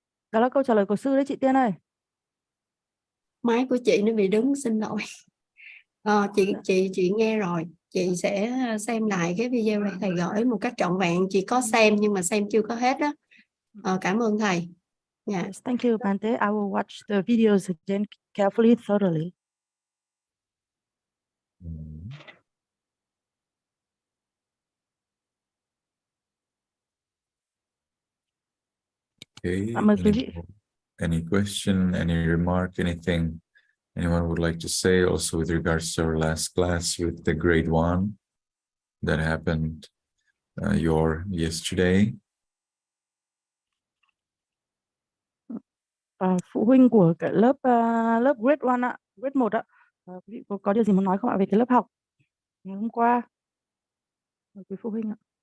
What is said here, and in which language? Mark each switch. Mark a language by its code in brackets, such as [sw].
[vi] Đó là câu trả lời của sư đấy chị Tiên ơi. Máy của chị nó bị đứng, xin lỗi. Chị nghe rồi. Chị sẽ xem lại cái video này Thầy gửi một cách trọn vẹn. Chị có xem nhưng mà xem chưa có hết đó. Cảm ơn Thầy. Dạ. [en] Yes, thank you, Bante. I will watch the videos again carefully, thoroughly. Okay. [vi] Cảm ơn quý vị. [en] Any question, any remark, anything anyone would like to say also with regards to our last class with the grade 1 that happened yesterday? [vi] Phụ huynh của cái lớp grade 1 ạ, grade 1 ạ. Quý vị có điều gì muốn nói không ạ về cái lớp học ngày hôm qua? Mời quý phụ huynh ạ.